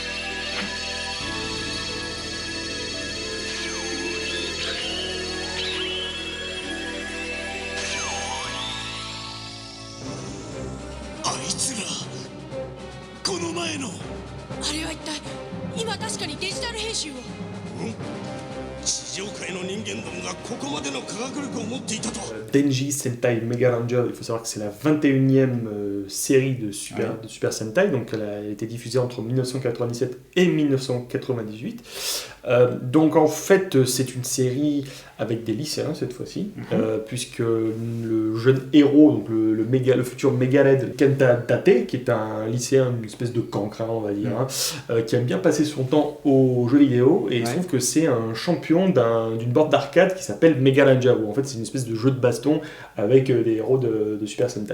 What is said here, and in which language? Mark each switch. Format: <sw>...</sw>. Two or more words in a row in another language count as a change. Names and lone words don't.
<ja>あいつらこの前のあれは一体今確かにデジタル編集を地上界の人間どもがここまでの科学力を持っていたとは。</ja> <fr>Denji Sentai Mega Ranger, il faut savoir que c'est la 21e série de Super Sentai, donc elle a été diffusée entre 1997 et 1998. Donc en fait c'est une série avec des lycéens cette fois-ci, puisque le jeune héros, donc le futur Megaled Kenta Date, qui est un lycéen, une espèce de cancre, on va dire, qui aime bien passer son temps aux jeux vidéo, et il se trouve que c'est un champion d'une borne d'arcade qui s'appelle Mega Ranger, où en fait c'est une espèce de jeu de baston avec des héros de Super Sentai.</fr>